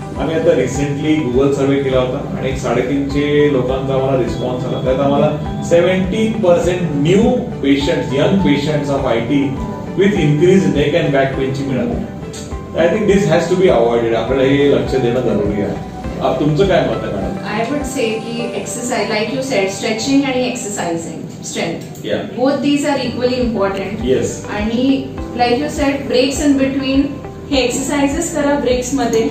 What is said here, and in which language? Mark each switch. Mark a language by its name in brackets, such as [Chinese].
[Marathi] आम्ही आता recently Google सर्वे केला होता आणि 350 लोकांचा आम्हाला रिस्पॉन्स आला. त्यात आम्हाला 70% new patients, young patients of IT with increase neck and back पेनची मिळाली. [English] I think this has to be avoided. [Marathi] आपल्याला हे लक्ष देणं जरुरी आहे. तुमचं काय मत आहे madam? [English] I would say ki exercise, like you said, stretching and exercising, strength. Yeah. Both these are equally important. Yes. आणि like you said, breaks in between. [Marathi] हे exercises करा breaks मध्ये.